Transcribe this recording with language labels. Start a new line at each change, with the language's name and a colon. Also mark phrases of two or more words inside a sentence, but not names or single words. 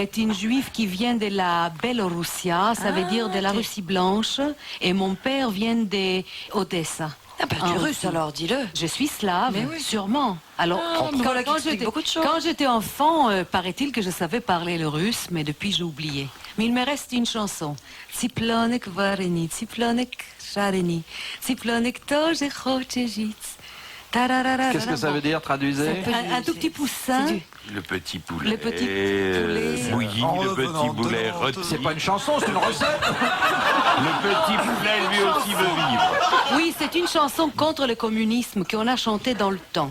French: est une juive qui vient de la Biélorussie, ça veut dire de la ok. Russie blanche, et mon père vient d'Odessa. Ah bah, En tu es russe Russie. alors, dis-le. Je suis slave, Mais oui. sûrement. Alors, mais voilà qui explique beaucoup de choses. quand j'étais enfant, paraît-il que je savais parler le russe, mais depuis j'ai oublié. Mais il me reste une chanson.
Russian: Цыпленок вареный, цыпленок жареный, цыпленок тоже хочет жить.
French: Qu'est-ce que ça veut dire, traduisez? Un tout petit poussin. C'est du- Le petit poulet. Le petit poulet. Bouilli, En le revenant, petit poulet tenant, rôti. C'est pas une chanson, c'est une recette. Le petit poulet, lui aussi, veut vivre. Oui, c'est une chanson contre le communisme qu'on a chantée dans le temps.